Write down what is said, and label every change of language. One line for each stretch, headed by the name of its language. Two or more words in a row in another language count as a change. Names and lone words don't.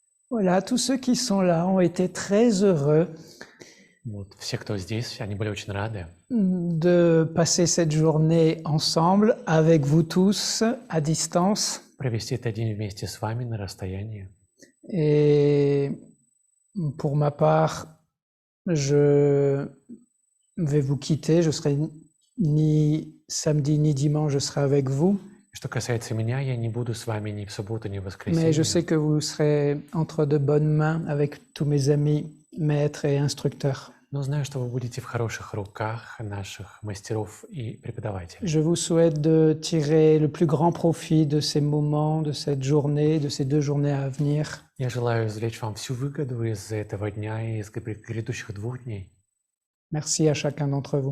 French: Voilà, tous ceux qui sont là ont été très heureux
Russian: Вот, все, кто здесь, они были очень рады
French: de passer cette journée ensemble avec vous tous à distance.
Russian: провести этот день вместе с вами на расстоянии.
French: Et pour ma part, je vais vous quitter. Je serai ni samedi ni dimanche, je serai avec vous.
Russian: Что касается меня, я не буду с вами ни в субботу, ни в воскресенье.
French: Mais je sais que vous serez entre de bonnes mains avec tous mes amis, maîtres et instructeurs.
Russian: Но знаю, что вы будете в хороших руках наших мастеров и преподавателей.
French: Je vous souhaite de tirer le plus grand profit de ces moments, de cette journée, de ces 2 journées à venir.
Russian: Я желаю извлечь вам всю выгоду из этого дня и из грядущих 2 дней.
French: Merci à chacun d'entre vous.